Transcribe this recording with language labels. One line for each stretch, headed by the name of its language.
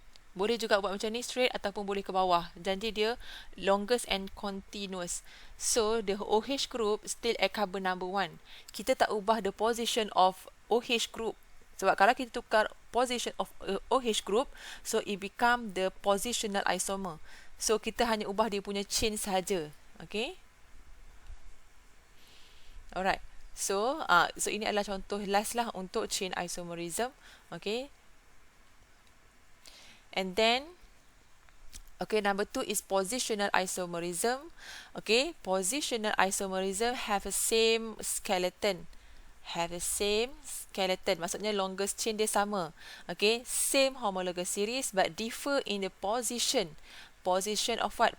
Malay: Boleh juga buat macam ni straight ataupun boleh ke bawah. Jadi dia
English: longest and continuous. So the OH group still at carbon number 1.
Malay: Kita tak ubah
English: the position of OH group.
Malay: Sebab kalau kita tukar
English: position of OH group, so it become the positional isomer.
Malay: So kita hanya ubah dia punya chain sahaja. Okay. Alright. So ini adalah contoh last lah untuk chain isomerism. Okay.
English: And then, okay, number 2 is positional isomerism. Okay, positional isomerism have a same skeleton.
Malay: Maksudnya longest chain dia sama.
English: Okay, same homologous series but differ in the position. Position of what?